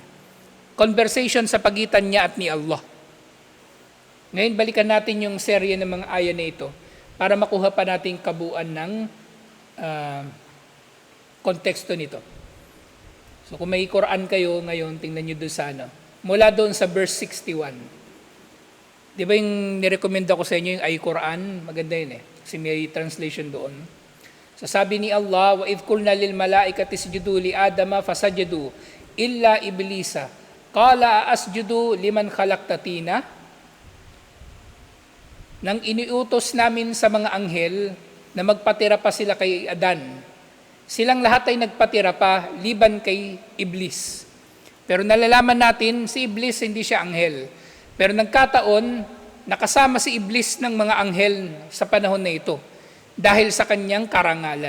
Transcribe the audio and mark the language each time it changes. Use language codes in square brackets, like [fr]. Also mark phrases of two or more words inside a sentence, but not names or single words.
[tl] Conversation sa pagitan niya at ni Allah. Ngayon, balikan natin yung serye ng mga aya na ito para makuha pa natin kabuuan ng konteksto nito. So kung may Quran kayo ngayon, tingnan nyo doon sa mula doon sa verse 61. Di ba yung nirekomenda ko sa inyo yung iQuran? Maganda yun eh. Kasi may translation doon. So sabi ni Allah, [ar] وَإِذْ قُلْنَا لِلْمَلَائِكَةِ اسْجُدُوا لِآدَمَ فَسَجَدُوا إِلَّا إِبْلِيسَ قَالَ أَسْجُدُ لِمَنْ خَلَقْتَ طِينًا. [tl] Nang iniutos namin sa mga anghel na magpatira pa sila kay Adan, silang lahat ay nagpatira pa, liban kay Iblis. Pero nalalaman natin, si Iblis hindi siya anghel. Pero nagkataon, nakasama si Iblis ng mga anghel sa panahon na ito dahil sa kanyang karangalan.